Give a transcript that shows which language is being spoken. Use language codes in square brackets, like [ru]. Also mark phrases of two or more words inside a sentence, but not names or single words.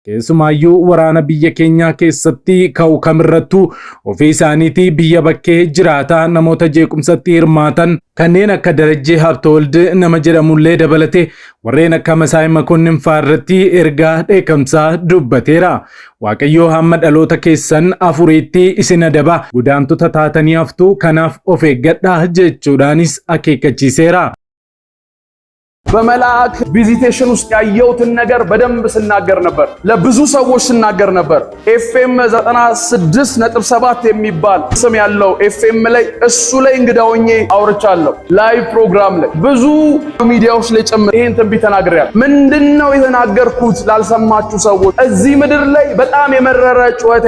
[om] keessumayyuu waraana biyya keenya keessatti ka'u kamirrattu ofii isaaniitii biyya bakkee jiraataa namoota jeequmsatti hirmaatan kanneen akka Darajjee Habtewald nama jedhamullee dabalate warreen akka Masaay Makonnin faarratti ergaa dheekkamsaa dubbateera. Waaqayyo hamma dhaloota keessan afuriitti isin adaba godaantota taatanii haftu kanaaf of eeggadhaa jechuudhaanis akeekkachiiseera. [am] በመላእክ ቪዚቴሽን ውስጥ ያየሁትን ነገር በደንብ ስናገር ነበር ለብዙ ሰዎች ስናገር ነበር ኤፍኤም 96.7 የሚባል ስም ያለው ኤፍኤም ላይ እሱ ላይ እንግዳውኜ አውርቻለሁ [en] live program [am] ላይ ብዙ ሚዲያዎች ላይ ጨምር ይሄን ትንቢት ተናግሬያለሁ ምንድነው የተናገርኩት ላልሰማችሁ ሰዎች እዚህ ምድር ላይ በጣም የመረረ ጩኸት